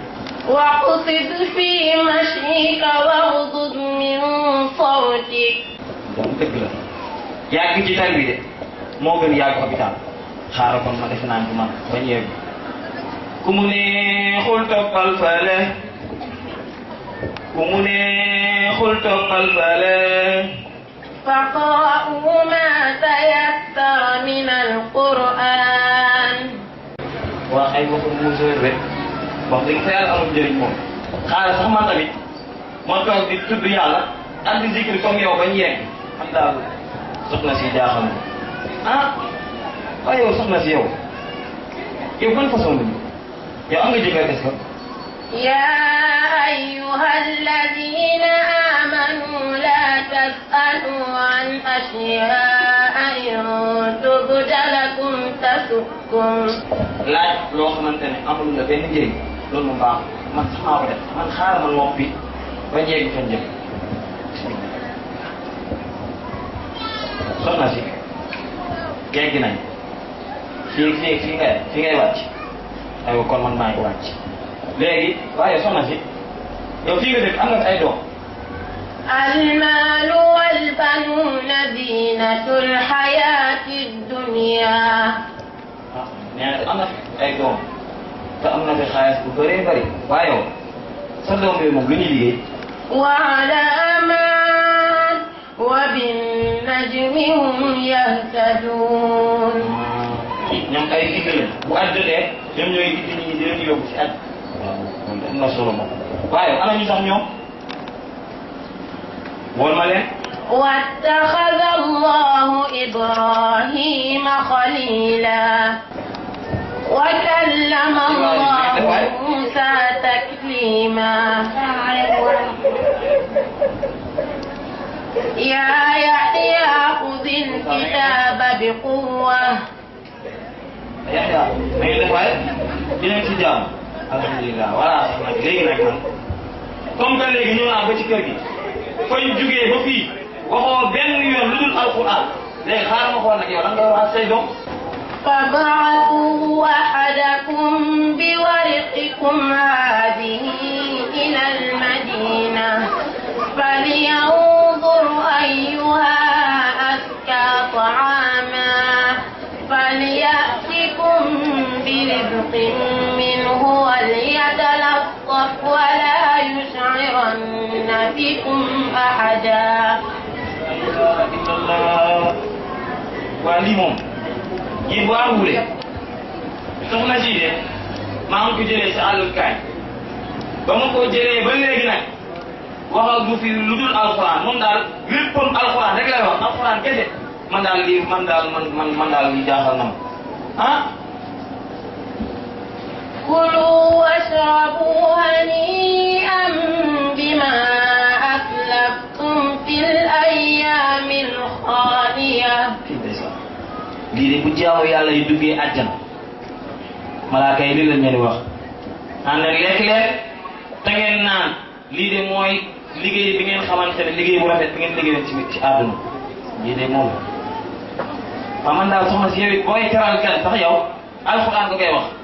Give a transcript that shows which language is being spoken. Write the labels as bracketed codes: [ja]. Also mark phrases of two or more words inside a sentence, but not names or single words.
[ar] واقصد في مشيك واغضض من صوتك. [wo] donc dëgg la yàgg ci tali bi de moo gën yàgg hôpital xaaral kon ma defe naan du man bañ yegg ku mu neexul toppal fale ku mu neexul toppal bale [ar] فاقرأوا ما تيسر من القرآن [wo] wax ay waxu musóor rek wax dëgg fa yàlla amul njëriñ moom xaaral sax man tamit ma toog di tudd yàlla ak di zikri comme yow bañ yegg xam daal soxna si jaaxal na ah waaye yow soxna si yow ban façon la yow am nga jëkkër [fr] est-ce que [ar] يا أيها الذين آمنوا لا تسألوا عن أشياء إن تبد لكم تسؤكم [wo] laaj loo xamante ne amul la benn njëriñ loolu moom baax man sax maa ko def man xaaral ma noppi ba njëriñ fan jëm soxna si yegg nañ fii ngay wàcc aywa kon man maa ngi wàcc léegi waaye soxna si yow fii nga dëkk am nga ay doom [ar] المال والبنون زينة الحياة الدنيا [wo] nee na am na ay doom te am na fi xaalis bu bëree bëri waaye yow sa doom yooyu moom lu ñuy liggéey [ar] وعلامات وبالنجم هم يهتدون [wo] ñoom ay digg lañ bu at jotee ñoom ñooy digg ñi di leen yóbbu si at waaw am na solo moom waaye ana ñu sax ñoom woon ma leen [ar] واتخذ الله إبراهيم خليلا وكلم الله موسى تكليما يا يحيى خذ الكتاب بقوة [wo] Yaxya na ngeen def waaye dinañ ci jàmm alhamdulilah voilà soxna bi léegi nag man [fr] comme que [wo] léegi ñëw naa ba ci kër gi fañ jugee ba fii waxoo benn yoon lu dul alquran léegi xaaral ma xool nag yow lan ngay wax say doom [ar] فابعثوا أحدكم بورقكم هذه إلى المدينة فلينظر أيها أزكى طعاما فليأتكم برزق منه وليتلطف ولا يشعرن بكم أحدا [wo] waa lii moom yéen bu àngulee soxna si de maa ngi ko jëlee si àllul kaay ba ma ko jëlee ba léegi nag waxal du fi lu dul alxuraan moom daal léppam alxuraan rek lay wax alxuraan kese man daal lii man daal lii jaaxal na ma ah [ar] كلوا واشربوا هنيئا بما أسلفتم في الأيام الخالية [wo] lii de bu jaamu yàlla yi duggee àjjana malaaka yi lii lañ leen di wax ànd ak lekk leen te ngeen naan lii de mooy liggéey bi ngeen xamante ne liggéey bu rafet bi ngeen liggéey ci àdduna lii de moom waaw man daal soxna si yow it booy teral kan sax yow alxuraan ko koy wax